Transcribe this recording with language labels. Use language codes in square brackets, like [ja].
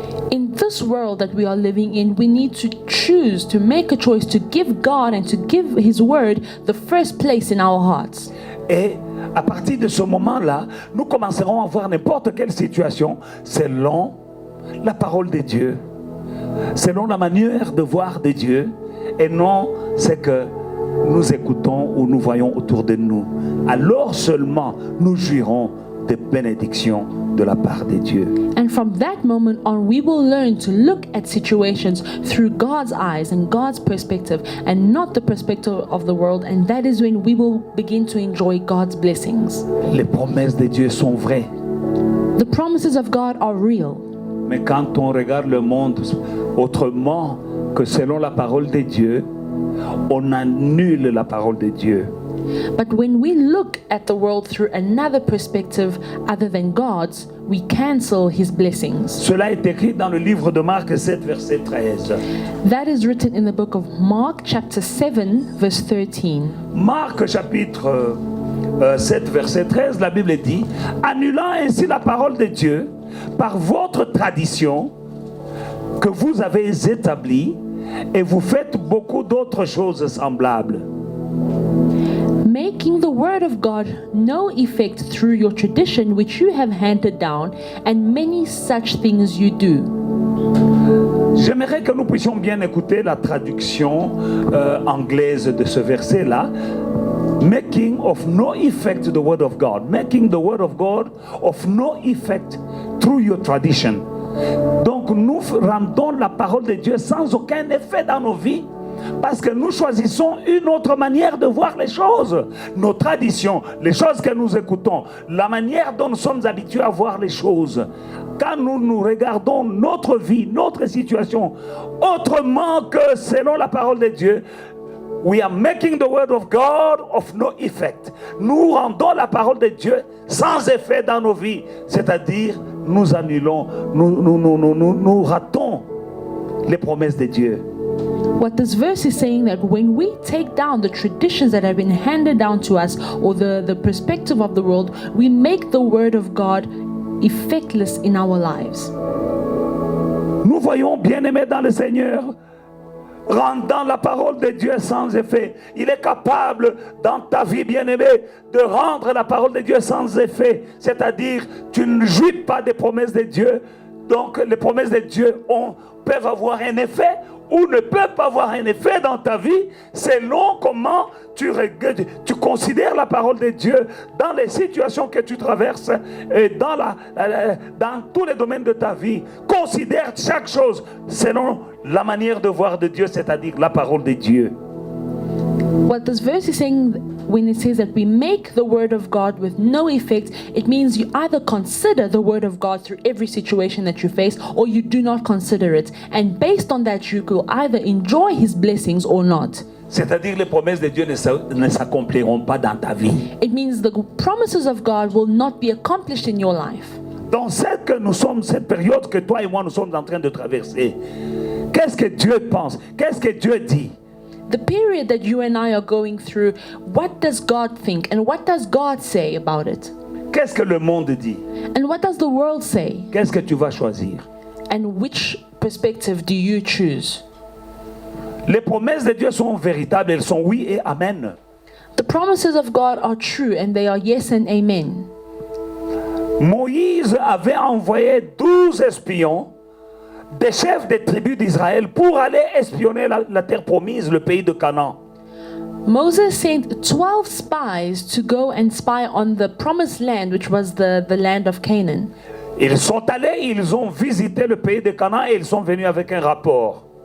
[en] In this world that we are living in, we need to choose to make a choice to give God and to give His word the first place in our hearts. [fr] Et à partir de ce moment-là, nous commencerons à voir n'importe quelle situation selon la parole de Dieu, selon la manière de voir de Dieu, et non ce que nous écoutons ou nous voyons autour de nous. Alors seulement nous jouirons des bénédictions de la part de Dieu. [en] And from that moment on, we will learn to look at situations through God's eyes and God's perspective and not the perspective of the world. And that is when we will begin to enjoy God's blessings. [fr] Les promesses de Dieu sont vraies. [en] The promises of God are real. [fr] Mais quand on regarde le monde autrement que selon la parole de Dieu, on annule la parole de Dieu. [en] But when we look at the world through another perspective other than God's, we cancel His blessings. [fr] Cela est écrit dans le livre de Marc 7, verset 13. [en] That is written in the book of Mark chapter 7 verse 13. [fr] Marc chapitre 7, verset 13, la Bible dit, annulant ainsi la parole de Dieu par votre tradition que vous avez établie, et vous faites beaucoup d'autres choses semblables. [en] Making the word of God no effect through your tradition which you have handed down, and many such things you do. [fr] J'aimerais que nous puissions bien écouter la traduction anglaise de ce verset-là. [en] Making of no effect the word of God. Making the word of God of no effect through your tradition. [fr] Donc nous rendons la parole de Dieu sans aucun effet dans nos vies, parce que nous choisissons une autre manière de voir les choses. Nos traditions, les choses que nous écoutons, la manière dont nous sommes habitués à voir les choses. Quand nous regardons notre vie, notre situation, autrement que selon la parole de Dieu, [en] we are making the word of God of no effect. [fr] Nous rendons la parole de Dieu sans effet dans nos vies. C'est-à-dire, nous annulons, nous ratons les promesses de Dieu. [en] What this verse is saying, that when we take down the traditions that have been handed down to us, or the perspective of the world, we make the word of God effectless in our lives. [fr] Nous voyons, bien-aimés dans le Seigneur, rendant la parole de Dieu sans effet. Il est capable, dans ta vie, bien-aimé, de rendre la parole de Dieu sans effet. C'est-à-dire, tu ne jouis pas des promesses de Dieu. Donc, les promesses de Dieu peuvent avoir un effet ou ne peuvent pas avoir un effet dans ta vie selon comment tu considères la parole de Dieu dans les situations que tu traverses et dans tous les domaines de ta vie. Considère chaque chose selon la manière de voir de Dieu, c'est-à-dire la parole de Dieu. [en] What this verse is saying when it says that we make the word of God with no effect, it means you either consider the word of God through every situation that you face or you do not consider it. And based on that, you will either enjoy his blessings or not. [fr] C'est-à-dire les promesses de Dieu ne s'accompliront pas dans ta vie. [en] It means the promises of God will not be accomplished in your life. [fr] Dans cette période que toi et moi nous sommes en train de traverser, qu'est-ce que Dieu pense? Qu'est-ce que Dieu dit? [en] The period that you and I are going through, what does God think and what does God say about it? [fr] Qu'est-ce que le monde dit? [en] And what does the world say? [fr] Qu'est-ce que tu vas choisir? [en] And which perspective do you choose? [fr] Les promesses de Dieu sont véritables, elles sont oui et amen. [en] The promises of God are true and they are yes and amen. [fr] Moïse avait envoyé 12 espions, des chefs des tribus d'Israël, pour aller espionner la terre promise, le pays de Canaan. [en] Moses sent 12 spies to go and spy on the promised land, which was the land of Canaan. [fr] Ils sont allés, ils ont visité le pays de Canaan et ils sont venus avec un rapport.